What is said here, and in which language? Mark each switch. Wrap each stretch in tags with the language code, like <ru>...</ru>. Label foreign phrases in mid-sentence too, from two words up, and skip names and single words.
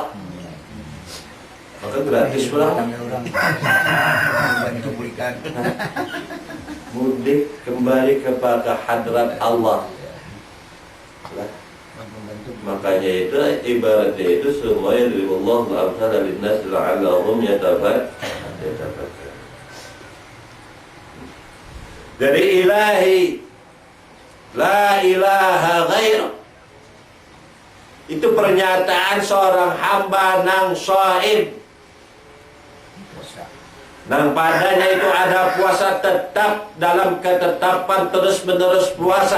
<id>Maka gratis pulang. Mudik kembali kepada hadrat Allah. Makanya itu ibaratnya itu semuanya dari Allah</id> <ar>al-amsal lin-nas la'allahum yatafakkarun.</ar> <id>Dari ilahi</id> <ar>la ilaha ghair,</ar> <id>itu pernyataan seorang hamba nang shaim, nang padanya itu ada puasa tetap dalam ketetapan terus menerus puasa.</id>